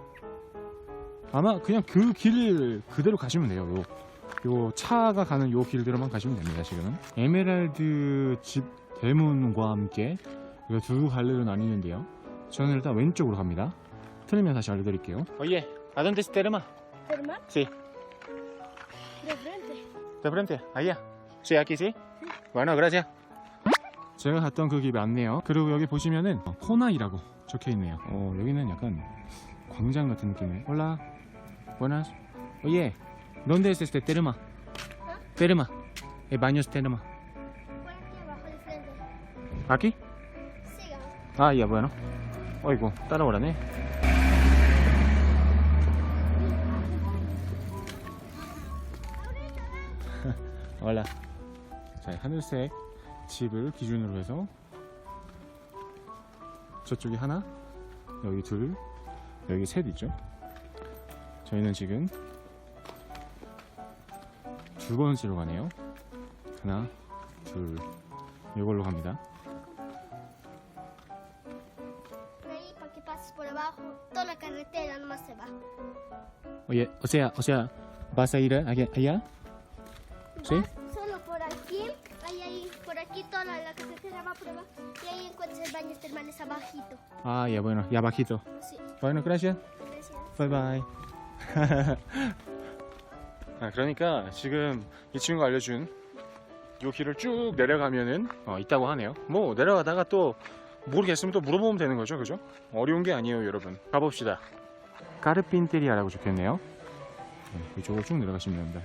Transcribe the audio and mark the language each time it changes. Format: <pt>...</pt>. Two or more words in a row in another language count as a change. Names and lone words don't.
<ko>아마 그냥 그 길을 그대로 가시면 돼요. 요 차가 가는 요 길대로만 가시면 됩니다. 지금은 에메랄드 집 대문과 함께 이거 두 갈래로 나뉘는데요. 저는 일단 왼쪽으로 갑니다. 틀리면 다시 알려드릴게요.</ko> <es>Oye, ¿a dónde está Terma? ¿Terma? Sí. De frente. De frente, allá. Sí, aquí sí. Bueno, gracias.</es> <ko>제가 갔던 그 길 맞네요. 그리고 여기 보시면은 코나이라고 적혀 있네요. 여기는 약간 광장 같은 느낌이에요.</ko> <es>Hola, buenas. Oye, ¿dónde es este Terma? Terma. El baño es Terma. Por aquí abajo de frente. Aquí? Siga.</es> <ko>아, 야, bueno. 어이구, 따라오라네. 올라. 자, 하늘색 집을 기준으로 해서 저쪽이 하나, 여기 둘, 여기 셋 있죠. 저희는 지금 두 번째로 가네요. 하나, 둘, 이걸로 갑니다.</ko> <es>Para que pases por abajo, toda la carretera nomás se va. Oye, o sea, ¿vas a ir allá? ¿Sí? Vas solo por aquí, ahí, por aquí toda la carretera va por abajo y ahí encuentras el baño termales abajito. Ah, ya, bueno, ya bajito. Sí, Bueno, gracias. gracias.</es> <en>Bye bye.</en> <ko>그러니까 지금 이 친구가 알려준 이 길을 쭉 내려가면은 있다고 하네요. 뭐 내려가다가 또 모르겠으면 또 물어보면 되는 거죠, 그죠? 어려운 게 아니에요, 여러분. 가봅시다. 까르핀테리아라고 적혀있네요. 이쪽으로 쭉 내려가시면 됩니다.</ko>